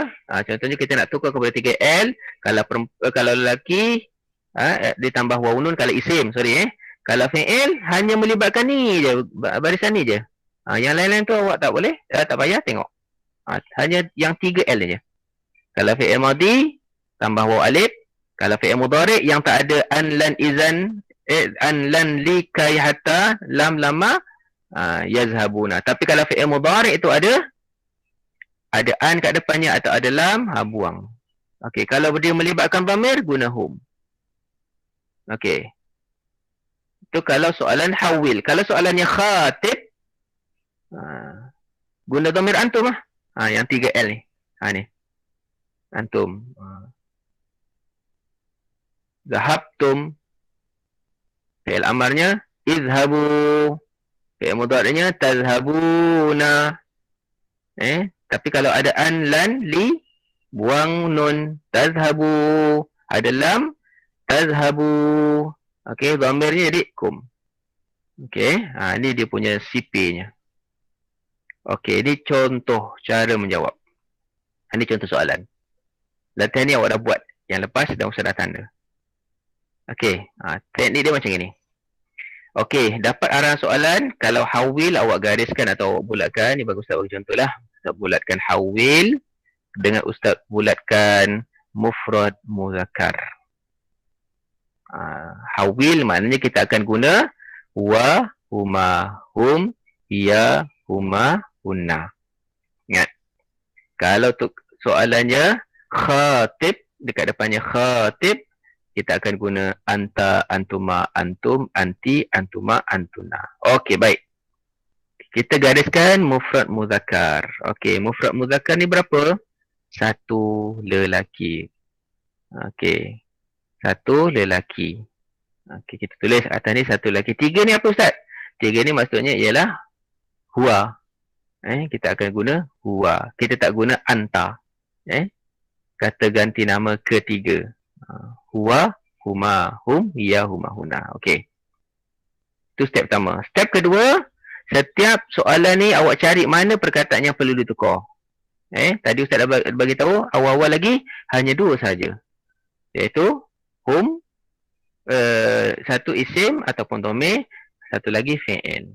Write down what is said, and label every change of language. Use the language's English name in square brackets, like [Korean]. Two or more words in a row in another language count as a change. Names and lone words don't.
[Malay] Contohnya kita nak tukar kepada 3L. Kalau lelaki ditambah [Arabic] واو نون [Malay] kalau isim. Kalau fi'il hanya melibatkan ni je. Barisan ni je. Yang lain-lain tu awak tak boleh. Tak payah tengok. Hanya yang 3L je. Kalau [Arabic] فعل ماضي [Malay] tambah [Arabic] واو ألف. [Malay] Kalau [Arabic] فعل مضارع' [Malay] yang tak ada [Arabic] أن لن إذن أن لن لكي حتى لم لما يذهبون. [Malay] Tapi kalau [Arabic] فعل مضارع' [Malay] itu ada an kat depannya atau ada lam, buang. Okey, kalau dia melibatkan dhamir guna hum. Okey. Itu kalau soalan hawil. Kalau soalannya khatib guna [Arabic] ضمير أنتم [Malay] lah. Yang 3L ni. Ni. Antum. [Arabic] ذهبتم. [Malay] Fi'il amarnya izhabu. Fi'il mudhari'nya tazhabuna. Tapi kalau ada [Arabic] أن لن لِ [Malay] buang nun. [Arabic] تذهبوا. [Malay] Ada [Arabic] لم تذهبوا. [Malay] Okey, dhamirnya jadi kum. Okey, ni dia punya CP-nya. Okey, ini contoh cara menjawab. Ini contoh soalan. Latihan ni awak dah buat. Yang lepas dah usah dah tanda. Okey, teknik dia macam ini. Okey, dapat arahan soalan. Kalau hawil awak gariskan atau awak bulatkan. Ni bagus Ustaz bagi contoh lah. Ustaz bulatkan hawil dengan Ustaz bulatkan [Arabic] مفرد مذكر. [Malay] Hawil maknanya kita akan guna [Arabic] هو هما هم هي هما هن. [Malay] Ingat. Kalau tu soalannya khatib, dekat depannya khatib, kita akan guna [Arabic] أنت أنتما أنتم أنتِ أنتما, [Malay] antuna. Okey, baik. Kita gariskan [Arabic] مفرد مذكر. [Malay] Okey, [Arabic] مفرد مذكر [Malay] ni berapa? 1 lelaki. Okey. 1 lelaki. Okey, kita tulis atas ni 1 lelaki. 3 ni apa Ustaz? 3 ni maksudnya ialah huwa. Kita akan guna huwa. Kita tak guna anta. Kata ganti nama ketiga. [Arabic] هو هما هم هي هما هن. [Malay] Okey. Itu step pertama. Step kedua, setiap soalan ni awak cari mana perkataan yang perlu ditukar. Tadi Ustaz dah bagi tahu awal-awal lagi hanya 2 saja. Iaitu hum, 1 isim ataupun dhamir, 1 lagi fi'il.